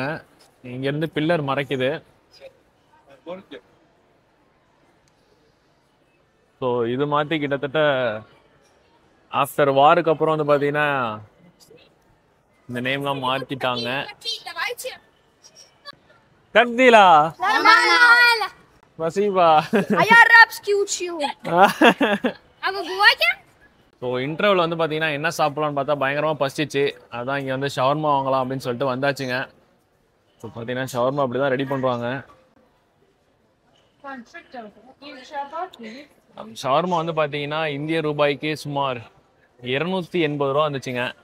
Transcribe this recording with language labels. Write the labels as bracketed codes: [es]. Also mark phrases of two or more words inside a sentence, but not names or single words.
[ta] இங்கேருந்து பில்லர் மறைக்குது. ஸோ இது மாற்றி கிட்டத்தட்ட ஆஃப்டர் வாருக்கு அப்புறம் வந்து பார்த்தீங்கன்னா இந்த நேம்லாம் மாற்றிட்டாங்க. [ru] கர்திலா Спасибо. А я арабский учил. А вы говорите? [ta] ஸோ இன்டர்வல் வந்து பார்த்தீங்கன்னா என்ன சாப்பிடலாம்னு பார்த்தா பயங்கரமாக பசிச்சு, அதான் இங்கே வந்து ஷவர்மா வாங்கலாம் அப்படின்னு சொல்லிட்டு வந்தாச்சுங்க. ஸோ பார்த்தீங்கன்னா ஷவர்மா அப்படி தான் ரெடி பண்ணுறாங்க. ஷவர்மா வந்து பார்த்தீங்கன்னா இந்திய ரூபாய்க்கு சுமார் 280 ரூபா வந்துச்சுங்க.